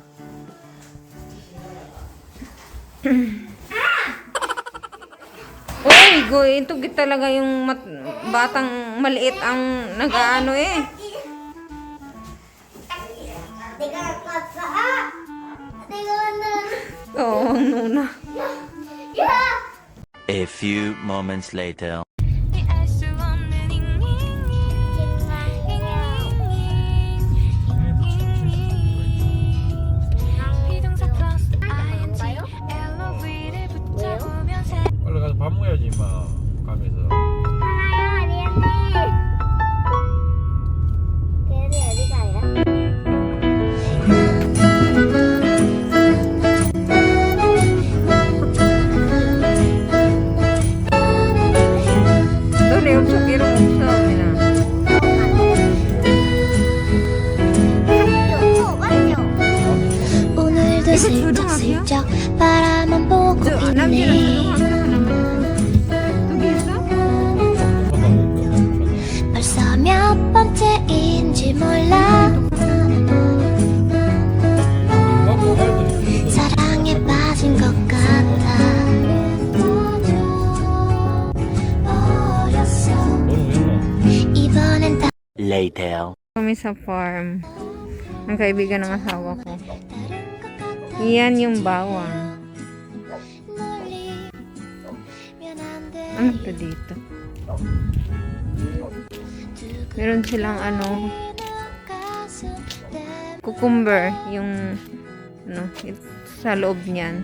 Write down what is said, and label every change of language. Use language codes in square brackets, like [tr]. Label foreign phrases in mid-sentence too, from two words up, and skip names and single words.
[tl] Uy, ito talaga yung batang maliit ang nag-aano eh. Oo, ang nuna. [en] A few moments later. [ko] 가서 밥 먹어야지 임마 가면서 걔네 어디 가요? [tl] Doon yung sukirong sa amin na. [ko] 오늘도 슬쩍슬쩍 바라만 보고 있네 벌써 몇 번째인지 몰라 사랑에 빠진 것 같아 이번엔 다 [en] Later. [tl] Kami sa farm ng kaibigan ng asawa ko. Iyan yung bawang. Ano to dito? Meron silang ano, cucumber, yung ano, sa loob niyan.